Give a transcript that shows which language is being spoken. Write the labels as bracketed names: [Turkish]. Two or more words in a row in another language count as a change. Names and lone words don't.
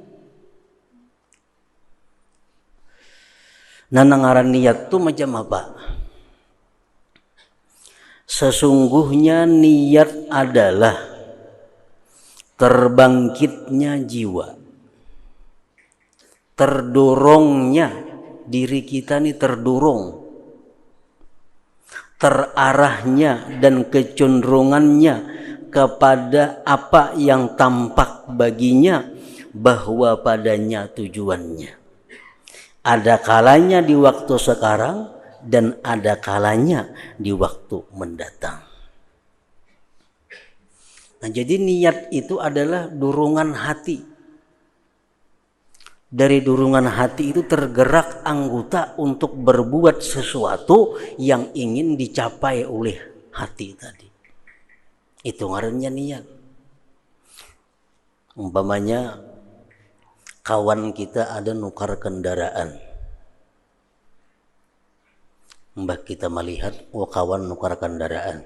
[Banjar] Nah, ngaran niat itu macam apa? [Indonesian] Sesungguhnya niat adalah terbangkitnya jiwa, terdorongnya diri kita ini terdorong, terarahnya dan kecenderungannya kepada apa yang tampak baginya bahwa padanya tujuannya. Ada kalanya di waktu sekarang dan ada kalanya di waktu mendatang. Nah, jadi niat itu adalah dorongan hati. Dari dorongan hati itu tergerak anggota untuk berbuat sesuatu yang ingin dicapai oleh hati tadi. [Banjar] Itu ngarannya niat. Umpamanya kawan kita ada nukar kendaraan. Mbak kita melihat, oh kawan nukar kendaraan.